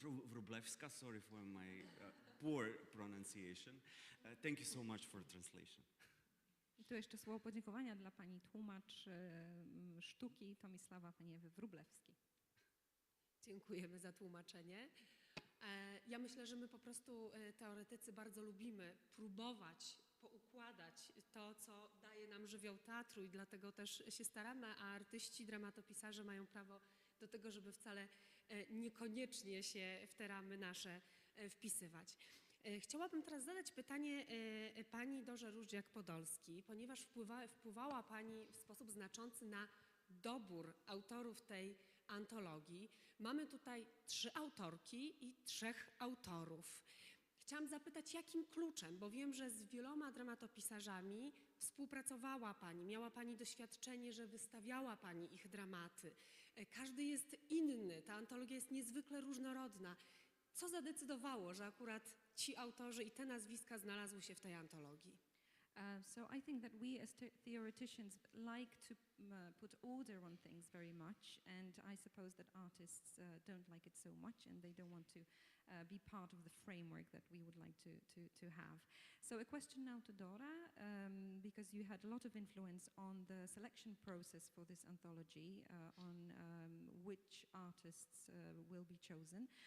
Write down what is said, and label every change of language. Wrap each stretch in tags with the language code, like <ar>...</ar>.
<en>Wrublewska. Sorry for my poor pronunciation. Thank you so much for translation.</en> <pl>I tu jeszcze słowo podziękowania dla pani tłumacz sztuki Tomislava, pani Ewy Wrublewskiej. Dziękujemy za tłumaczenie. Ja myślę, że my po prostu, teoretycy, bardzo lubimy próbować poukładać to, co daje nam żywioł teatru i dlatego też się staramy, a artyści, dramatopisarze mają prawo do tego, żeby wcale niekoniecznie się w te ramy nasze wpisywać. Chciałabym teraz zadać pytanie pani Dorze Ruždjak Podolski, ponieważ wpływała pani w sposób znaczący na dobór autorów tej antologii. Mamy tutaj 3 autorki i 3 autorów. Chciałam zapytać, jakim kluczem, bo wiem, że z wieloma dramatopisarzami współpracowała Pani, miała Pani doświadczenie, że wystawiała Pani ich dramaty. Każdy jest inny, ta antologia jest niezwykle różnorodna. Co zadecydowało, że akurat ci autorzy i te nazwiska znalazły się w tej antologii?</pl> <en>So I think that we as theoreticians like to put order on things very much, and I suppose that artists don't like it so much, and they don't want to be part of the framework that we would like to have. So a question now to Dora, because you had a lot of influence on the selection process for this anthology, on which artists will be chosen.</en>